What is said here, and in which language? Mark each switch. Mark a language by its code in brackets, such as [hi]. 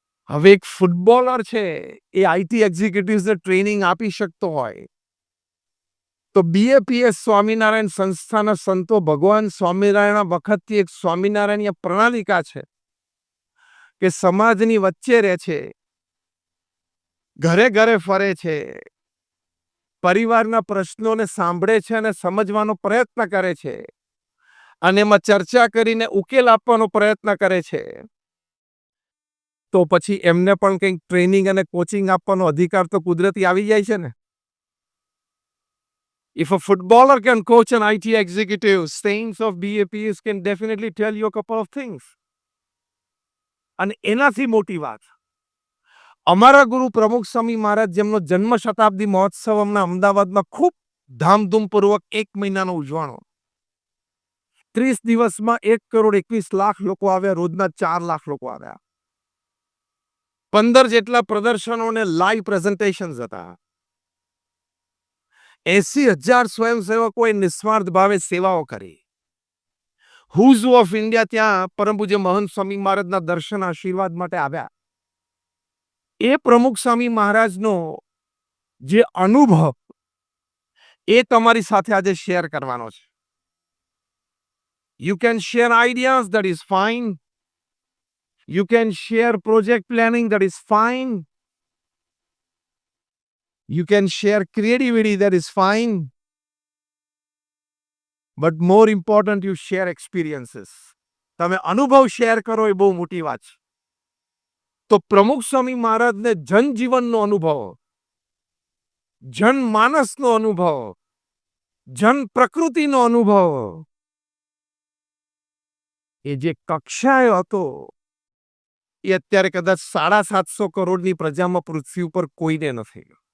[gu] હવે એક ફૂટબોલર છે, એ આઈટી એક્ઝિક્યુટિવ્સને ટ્રેનિંગ આપી શકતો હોય તો બીએપીએસ સ્વામિનારાયણ સંસ્થાના સંતો ભગવાન સ્વામિનારાયણ વખતથી એક સ્વામિનારાયણ પ્રણાલિકા છે કે સમાજની વચ્ચે રહે છે, ઘરે ઘરે ફરે છે, પરિવારના પ્રશ્નોને સાંભળે છે અને સમજવાનો પ્રયત્ન કરે છે અને એમાં ચર્ચા કરીને ઉકેલ આપવાનો પ્રયત્ન કરે છે. તો પછી એમને પણ કંઈક ટ્રેનિંગ અને કોચિંગ આપવાનો અધિકાર તો કુદરતી આવી જાય છે ને. [en] If a footballer can coach an IT executive, saints of BAPs can definitely tell you a couple of things. [gu] અને એનાથી મોટી વાત, અમારા ગુરુ પ્રમુખ સ્વામી મહારાજ, જેમનો જન્મ શતાબ્દી મહોત્સવ હમણાં અમદાવાદમાં ખૂબ ધામધૂમપૂર્વક 1 મહિનાનો ઉજવાણો. 30 દિવસમાં 1,21,00,000 લોકો આવ્યા, રોજના 4 લાખ લોકો આવ્યા. 15 જેટલા પ્રદર્શનો અને લાઈવ પ્રેઝન્ટેશન્સ હતા. 80,000 સ્વયંસેવકોએ નિસ્વાર્થ ભાવે સેવાઓ કરી. [en] whose of India [gu] ત્યાં પરમ પૂજ્ય મહંત સ્વામી મહારાજના દર્શન આશીર્વાદ માટે આવ્યા. એ પ્રમુખ સ્વામી મહારાજનો જે અનુભવ એ તમારી સાથે આજે શેર કરવાનો છે. [en] You can share ideas, that is fine. You can share project planning, that is fine. You can share creativity, that is fine. But more important, you share experiences. [gu] તમે અનુભવ શેર કરો એ બહુ મોટી વાત છે. તો પ્રમુખ સ્વામી મહારાજને જનજીવનનો અનુભવ, જનમાનસનો અનુભવ, જન પ્રકૃતિનો અનુભવ, એ જે કક્ષાએ હતો એ અત્યારે કદાચ 750 કરોડની પ્રજામાં પૃથ્વી ઉપર કોઈને નથી.